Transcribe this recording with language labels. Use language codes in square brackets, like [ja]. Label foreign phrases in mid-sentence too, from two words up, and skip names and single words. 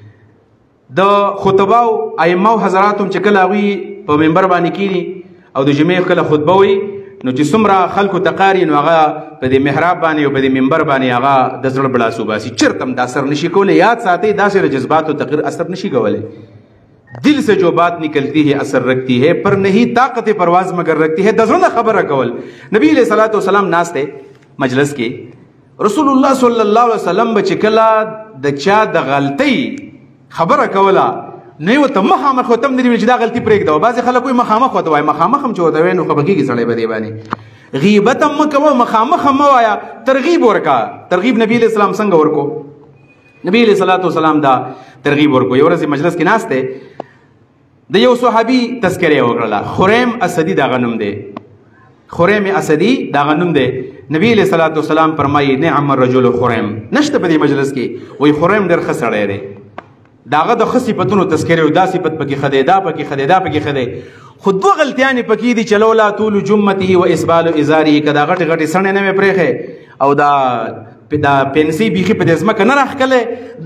[ps] د خطباو ائمه حضراتو چې کله هغوی په منبر باندې کینی او د جمعې کله خطبه وي نو چې څومره خلکو ته قاري نو هغه په دې محراب باندې او په دې منبر باندې هغه د زړه بړاسو باسي. چېرته هم دا اثر نشي کولی. یاد ساتئ داسې د جذباتو تغیر اثر نشي کولی. [ur] دل سے جو بات نکلتی ہے اثر رکھتی ہے پر نہیں طاقت پرواز مگر رکھتی ہے. [ps] د زړه خبره کول. [ar] نبی علیہ الصلوۃ والسلام [ps] ناسته مجلس کې [ar] رسول الله صلی الله علیه وسلم [ps] به چې کله د چا د غلطۍ خبره کوله نه یې ورته مخامخ ورته هم نه دي ویل چې دا غلطي پرېږده. بعضې خلک وایي مخامخ ورته وایي، مخامخ هم چې ورته وایي نو خفه کېږي سړی په دې باندې. غیبت هم مه کوه، مخامخ هم مه وایه، ترغیب ورکړه. ترغیب [ar] نبي علیه السلام [ps] څنګه ورکو؟ [ar] نبی علیه الصلوۃ والسلام [ps] دا ترغیب ورکو. یو ورځ مجلس کې ناست دی، د یو صحابي تذکره یې وکړله. خریم اسدي دغه نوم دی، خریم اسدي دغه نوم دی. [ar] نبی علیہ الصلوۃ والسلام فرمایي نعم الرجل خریم. [ps] نشته په دې مجلس کې وایي خریم ډېر ښه سړی دی. داغه د ښه صفتونو تذکره دا صفت پکې ښه دی، دا پکې ښه دی، دا پکې ښه دی. خو دوه غلطیانې پکې دي چې [ar] لولا طول جمته و اسبال ازاره [ps] که دا غټې غټې سڼې نه مې پرېښې او دا پنسۍ بیخي په دې ځمکه نه راښکلی.